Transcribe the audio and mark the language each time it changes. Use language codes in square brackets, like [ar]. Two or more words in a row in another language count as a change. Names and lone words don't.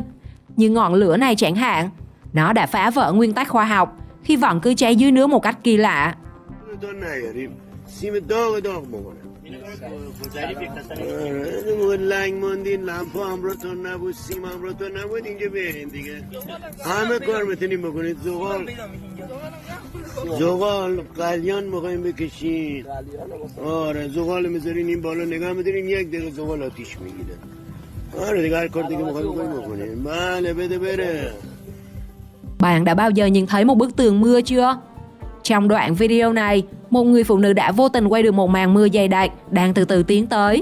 [vi] Như ngọn lửa này chẳng hạn, nó đã phá vỡ nguyên tắc khoa học khi vẫn cứ cháy dưới nước một cách kỳ lạ. [fa] زغال قلیان میخوایم بکشین. آره زغال میذارین این بالا نگاه میدارین یک دقیقه زغال آتیش میگیره. آره دیگه هر کار دیگه میخوایم بکنیم. بله بده بره. [vi] Bạn đã bao giờ nhìn thấy một bức tường mưa chưa? Trong đoạn video này, một người phụ nữ đã vô tình quay được một màn mưa dày đặc đang từ từ tiến tới.